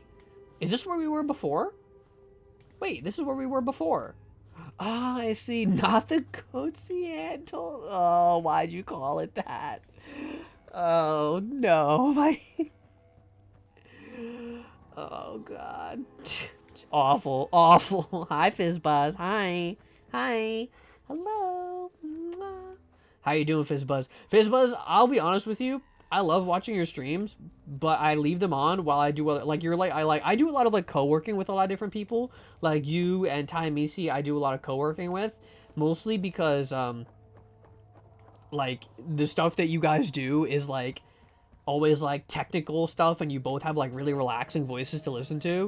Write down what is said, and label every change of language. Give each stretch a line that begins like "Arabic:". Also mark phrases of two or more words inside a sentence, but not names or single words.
English: Is this where we were before? Wait, this is where we were before. Ah, I see. Not the Cociantle. Oh, why'd you call it that? Oh, no. Oh, God. Awful. Awful. Hi, Fizzbuzz. Hi. Hi. Hello. How you doing, Fizzbuzz? Fizzbuzz, I'll be honest with you. I love watching your streams, but I leave them on while I do other, like, I do a lot of, like, co-working with a lot of different people, like you and Ty Misi. I do a lot of co-working with, mostly because like, the stuff that you guys do is, like, always, like, technical stuff, and you both have, like, really relaxing voices to listen to.